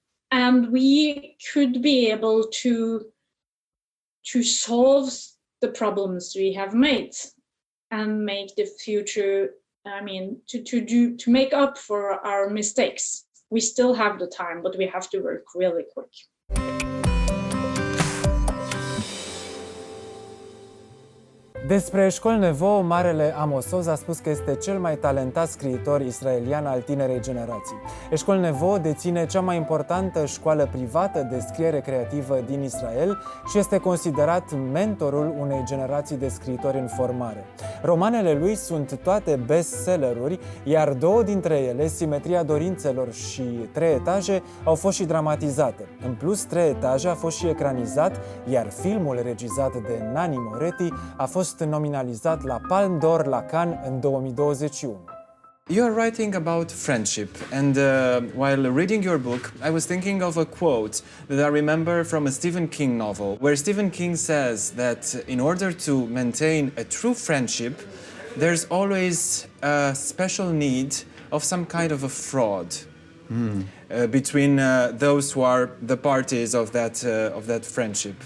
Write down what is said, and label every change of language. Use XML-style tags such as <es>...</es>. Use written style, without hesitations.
<en>And we could be able to solve the problems we have made and make the future, I mean, to make up for our mistakes. We still have the time, but we have to work really quick.</en> <ro>Despre Eshkol Nevo, marele amosoz a spus că este cel mai talentat scriitor israelian al tinerei generații. Eshkol Nevo deține cea mai importantă școală privată de scriere creativă din Israel și este considerat mentorul unei generații de scriitori în formare. Romanele lui sunt toate bestselleruri, iar două dintre ele, Simetria dorințelor și Trei etaje, au fost și dramatizate. În plus, Trei etaje a fost și ecranizat, iar filmul regizat de Nani Moretti a fost nominalizat la Palme d'Or la Cannes în 2021.</ro> <en>You are writing about friendship, and while reading your book, I was thinking of a quote that I remember from a Stephen King novel, where Stephen King says that in order to maintain a true friendship, there's always a special need of some kind of a fraud between those who are the parties of that friendship.</en>